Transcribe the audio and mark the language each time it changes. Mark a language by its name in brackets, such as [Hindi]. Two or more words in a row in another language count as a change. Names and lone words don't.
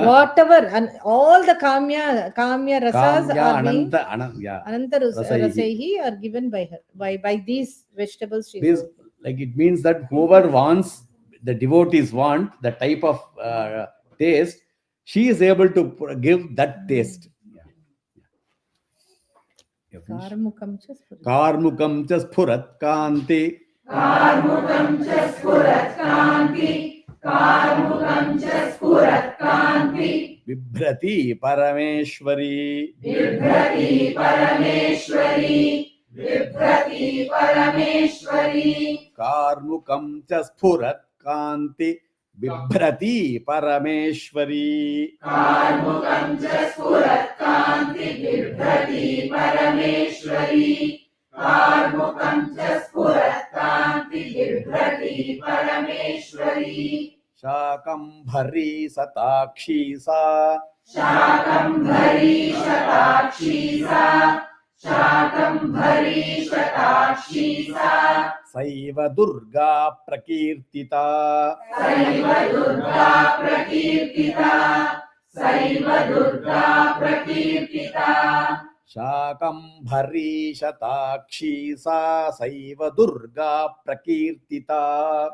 [English] Whatever, and all the [Sanskrit] Kamya rasas [English] are being Ananta Rasaihi are given by her, by these vegetables. This, like, it means that whoever wants, the devotees want the type of taste, she is able to give that taste. [Sanskrit] Karmukam cha sphurat kanti. Karmukam cha sphurat kanti. Karmukam cha sphurat kanti. Vibhrati Parameshwari. Vibhrati Parameshwari. Vibhrati Parameshwari. Karmukam cha sphurat kanti. Vibhrati Parameshwari. Karmukam cha sphurat kanti. Vibhrati Parameshwari. Karmukam cha sphurat kanti. Vibhrati Parameshwari. Shakambhari Satakshi Sa. Shakambhari Satakshi Sa. Shakambhari Satakshi Sa. Saiva Durga Prakirtita. Saiva Durga Prakirtita. Saiva Durga Prakirtita. Shakambhari Satakshi Sa. Saiva Durga Prakirtita.